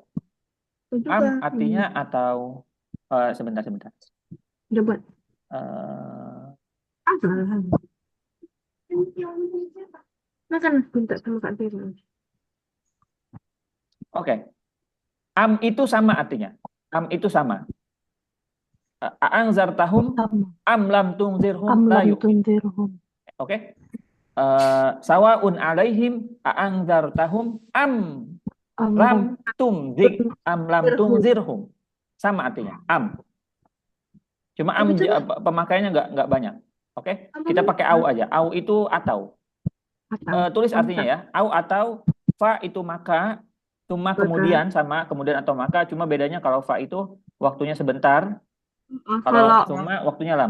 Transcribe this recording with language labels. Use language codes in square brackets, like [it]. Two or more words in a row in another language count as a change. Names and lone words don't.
[id] Am artinya atau sebentar. Coba. Makan minta sama Kak Firman. Oke. Am itu sama artinya. Am itu sama. [ar] أأنذرتهم أم لم تنذرهم لا يؤمن. [id] Oke. [ar] سواء عليهم أأنذرتهم أم لم تنذرهم. [id] Sama artinya. Am. Cuma am pemakaiannya nggak banyak. Oke. Kita pakai au aja. Au itu atau. Tulis artinya ya. Au atau fa itu maka, cuma kemudian sama kemudian atau maka, cuma bedanya kalau fa itu waktunya sebentar, kalau summa waktunya lama.